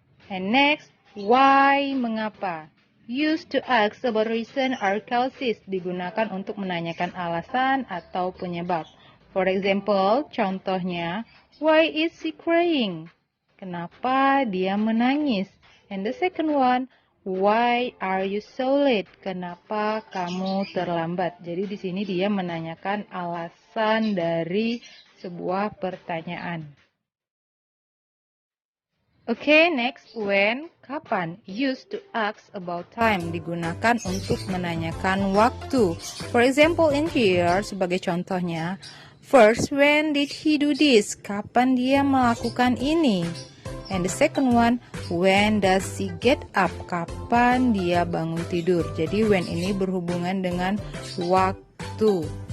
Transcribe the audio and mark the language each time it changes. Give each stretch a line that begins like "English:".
English: And next, why,
Indonesian: mengapa?
English: Used to ask about reason or causes,
Indonesian: digunakan untuk menanyakan alasan atau penyebab.
English: For example,
Indonesian: contohnya,
English: why is she crying?
Indonesian: Kenapa dia menangis?
English: And the second one, why are you so late?
Indonesian: Kenapa kamu terlambat? Jadi di sini dia menanyakan alasan dari sebuah pertanyaan.
English: Oke, next, when,
Indonesian: kapan.
English: Used to ask about time,
Indonesian: digunakan untuk menanyakan waktu.
English: For example, in here,
Indonesian: sebagai contohnya,
English: first, when did he do this?
Indonesian: Kapan dia melakukan ini?
English: And the second one, when does he get up?
Indonesian: Kapan dia bangun tidur? Jadi when ini berhubungan dengan waktu.